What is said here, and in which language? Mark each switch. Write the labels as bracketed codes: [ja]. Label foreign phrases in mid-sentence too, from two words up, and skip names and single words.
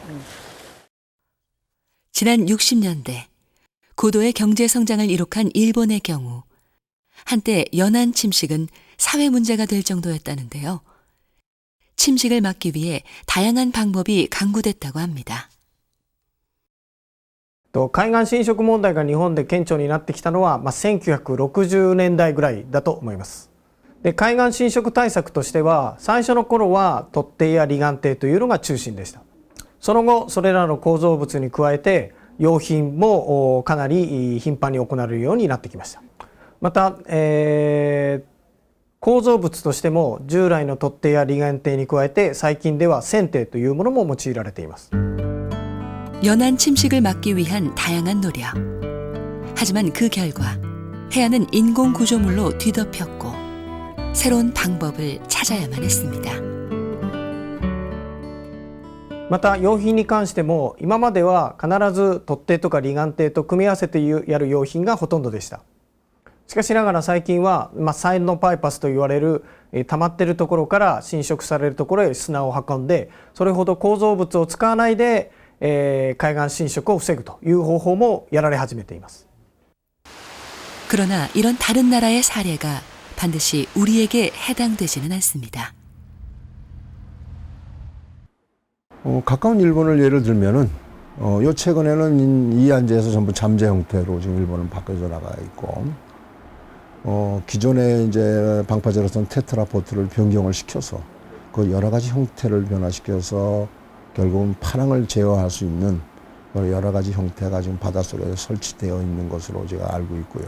[ko] 지난 60년대 고도의 경제 성장을 이룩한 일본의 경우 한때 연안 침식은 사회 문제가 될 정도였다는데요. 침식을 막기 위해 다양한 방법이 강구됐다고 합니다. [ja] 海岸侵食問題が日本で顕著になってきたのは、1960年代ぐらいだと思います。で、海岸侵食対策としては、最初の頃は突堤や離岸堤というのが中心でした。その後、それらの構造物に加えて、用品もかなり頻繁に行われるようになってきました。また、構造物としても従来の突堤や離岸堤に加えて、最近では船堤というものも用いられています。 [ko] 연안 침식을 막기 위한 다양한 노력. 하지만 그 결과 해안은 인공 구조물로 뒤덮였고 새로운 방법을 찾아야만 했습니다. [ja] また用品に関しても今までは必ず突堤とか離岸堤と組み合わせてやる用品がほとんどでした。しかしながら最近は、サイドのバイパスと言われる溜まっているところから浸食されるところへ砂を運んで、それほど構造物を使わないで海岸浸食を防ぐという方法もやられ始めています。 [ko] 그러나 이런 다른 나라의 사례가 반드시 우리에게 해당되지는 않습니다. 가까운 일본을 예를 들면은 요 최근에는 이안제에서 전부 잠재 형태로 지금 일본은 바뀌어져 나가 있고, 기존에 이제 방파제로선 테트라포트를 변경을 시켜서 그 여러 가지 형태를 변화시켜서 결국은 파랑을 제어할 수 있는 여러 가지 형태가 지금 바닷속에 설치되어 있는 것으로 제가 알고 있고요.